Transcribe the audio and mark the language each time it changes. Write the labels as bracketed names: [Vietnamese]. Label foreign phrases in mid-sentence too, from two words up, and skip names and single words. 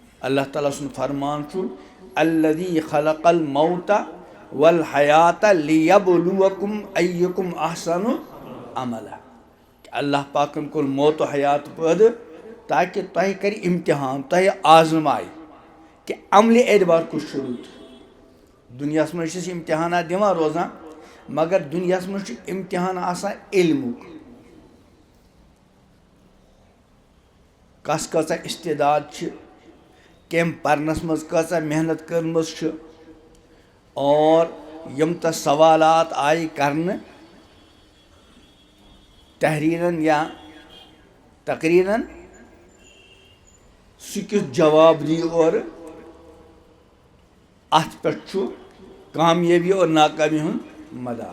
[Kashmiri] اللہ تعالیٰ سُنٛد فرمان چھُ [Arabic] الذی خلق الموت والحیات لیبلوکم ایکم احسن عملا. [Kashmiri] اللہ پاکن کوٚر موت و حیات پٲدٕ تاکہ تۄہہِ کَرِ اِمتحان، تۄہہِ آزمایہِ کہ عملہِ اعتبار کُس چھُ رُت. دُنیاہَس منٛز چھِ أسۍ اِمتحانات دِوان روزان مگر دُنیاہَس منٛز چھُ اِمتحان آسان علمُک. کس کۭژاہ استعداد چھِ، کٔمۍ پرنس منٛز کۭژاہ محنت کٔرمٕژ چھِ، اور یِم تَتھ سوالات آیہِ کرنہٕ تحریرن یا تقریرن، سُہ کیُتھ جواب دی اورٕ، اتھ پٮ۪ٹھ چھُ کامیٲبی اور ناکامی ہُنٛد مدار.